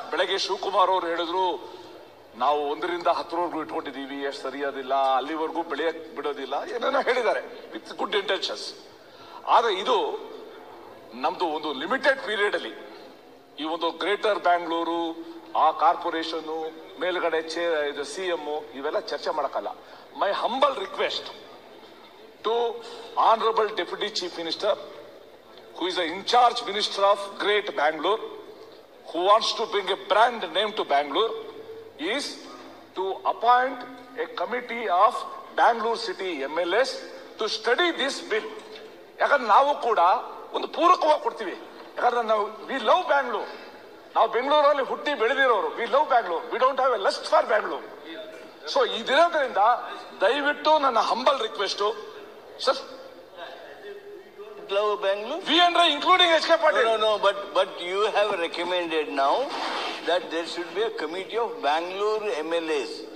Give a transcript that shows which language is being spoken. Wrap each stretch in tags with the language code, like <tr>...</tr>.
<kn>ಬೆಳಗ್ಗೆ ಶಿವಕುಮಾರ್ ಅವರು ಹೇಳಿದ್ರು, ನಾವು 1ರಿಂದ 10ರವರೆಗೂ ಇಟ್ಕೊಂಡಿದೀವಿ, ಎಷ್ಟು ಸರಿಯಾದಿಲ್ಲ, ಅಲ್ಲಿವರೆಗೂ ಬೆಳೆಯಕ್ ಬಿಡೋದಿಲ್ಲ, ಏನೇನೋ ಹೇಳಿದ್ದಾರೆ</kn> <en>With good intentions.</en> <kn>ಆದ್ರೆ ಇದು ನಮ್ದು ಒಂದು ಲಿಮಿಟೆಡ್ ಪೀರಿಯಡ್ ಅಲ್ಲಿ ಈ ಒಂದು ಗ್ರೇಟರ್ ಬ್ಯಾಂಗ್ಳೂರು, ಆ ಕಾರ್ಪೊರೇಷನ್ ಮೇಲ್ಗಡೆ CM ಇವೆಲ್ಲ ಚರ್ಚೆ ಮಾಡಕ್ಕಲ್ಲ.</kn> <en>My humble request to Honorable Deputy Chief Minister, who is the in-charge Minister of Great Bangalore, who wants to bring a brand name to Bangalore, is to appoint a committee of Bangalore City MLAs to study this bill.</en> <kn>ಯಾಕಂದ್ರೆ ನಾವು ಕೂಡ ಒಂದು ಪೂರಕವಾಗಿ ಕೊಡ್ತೀವಿ. ಯಾಕಂದ್ರೆ ನಾವು</kn> <en>we love Bangalore,</en> <kn>ನಾವು ಬೆಂಗಳೂರಲ್ಲಿ ಹುಟ್ಟಿ ಬೆಳೆದಿರೋರು.</kn> <en>We love Bangalore, we don't have a lust for Bangalore.</en> <kn>So ಇದಿರೋದ್ರಿಂದ ದಯವಿಟ್ಟು ನನ್ನ humble request sir.</kn> <en>Love Bangalore? We and including HK Patil. No, but you have recommended now that there should be a committee of Bangalore MLAs.</en>